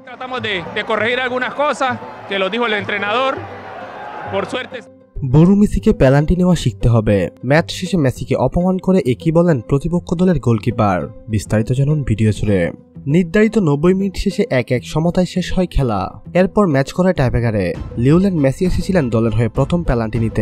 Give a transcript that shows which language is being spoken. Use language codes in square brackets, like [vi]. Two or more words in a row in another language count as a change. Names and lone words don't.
[es] Tratamos de corregir algunas cosas, que lo dijo el entrenador. Por suerte. [bn] বুরু মেসিকে পেনাল্টি নেওয়া শিখতে হবে। ম্যাচ শেষে মেসিকে অপমান করে একই বলেন প্রতিপক্ষ দলের গোলকিপার। বিস্তারিত জানুন ভিডিও জুড়ে। নির্ধারিত 90 মিনিট শেষে 1-1 সমতায় শেষ হয় খেলা। এরপর ম্যাচ করায় টাইব্রেকারে লিওনেল মেসি এসেছিলেন দলের হয়ে প্রথম পেনাল্টি নিতে।